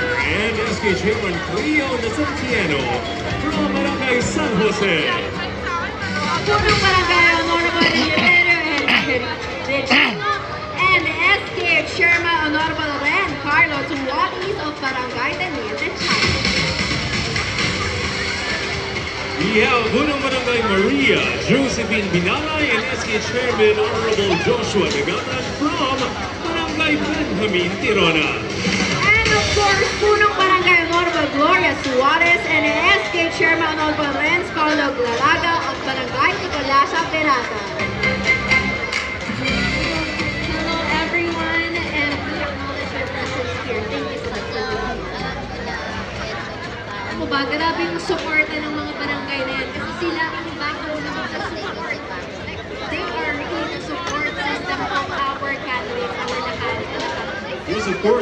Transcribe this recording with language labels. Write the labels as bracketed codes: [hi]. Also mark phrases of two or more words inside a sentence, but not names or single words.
[en] and SK Chairman Cleo Nasantiano from Barangay San Jose. Punong Barangay Honorable Rivero and Regino and SK Chairman Honorable Ren Carlo Tuwatis of Barangay Teniente China. We have Punong Barangay Maria Josephine Binalay and SK Chairman Honorable Joshua Dagatan from Barangay Benjamin Tirona. And of course, Punong Barangay Honorable Gloria Suarez and SK Chairman Honorable Renz Carlo Glalaga of Barangay Nicolasa Perata. Hello everyone, and we acknowledge your presence here. Thank you so much. [tl] Ano ba, grabe yung suporta ng mga barangay na yan. Kasi sila ang backbone ng mga support. [en] They are really the support system of our candidates, our nakalimutan. Yes, of course.